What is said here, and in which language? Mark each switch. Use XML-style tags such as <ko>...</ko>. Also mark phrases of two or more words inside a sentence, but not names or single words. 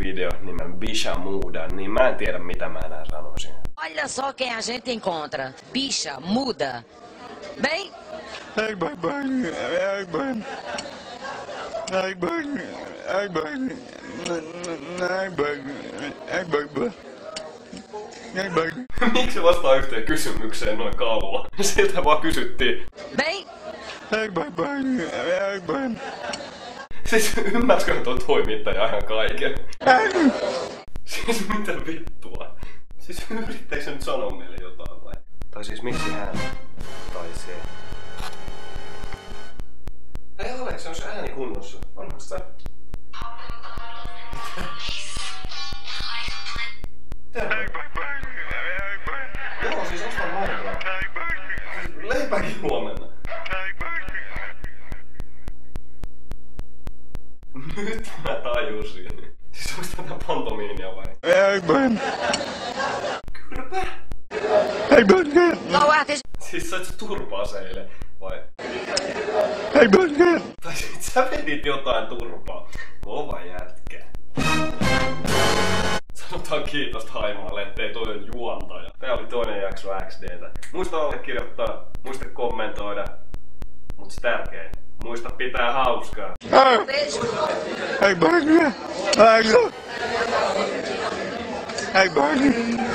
<fi>video nimen Bicha Muda, niin mä en tiedä mitä mä enää sanoisin.</fi> <pt>Olha só quem a gente encontra. Bicha, muda. Bem? Ai, bye, bye. Ai, bye. Ai, bye. Ai, bye. Ai, bye. Ai, bye. Ai, bye.</pt> <fi>Miksi se vastaa yhteen kysymykseen noin kauan? Siltä vaan kysyttiin.</fi> <pt>Bem? Ai, bye, bye. Ai, bye.</pt> <fi>Siis ymmärsikö tuo toimittaja ihan kaiken? Siis mitä vittua? Siis yrittääkö se nyt sanoa meille jotain vai? Tai siis miksi hän? Tai se? Ei Alex, on se ääni kunnossa. Onko se? Joo, siis ostan maitoa. Leipäkin huomenna. Nyt mä tajusin. Siis onks tätä pantomiinia vai? Ai, bye. Kylpä? Ai, bye.</fi> <pt>Qual artista?</pt> <fi>Siis sait sä turpa-aseille vai? Ai, bye. Tai sit sä vedit jotain turpaa. Kova jätkä. Sanotaan kiitos Haimaalle, ettei toi ole juontaja. Tää oli toinen jakso XDtä. Muista allekirjoittaa, muista kommentoida. Mut se tärkein, muista pitää hauskaa. Ai, bye. Ai, bye.</fi>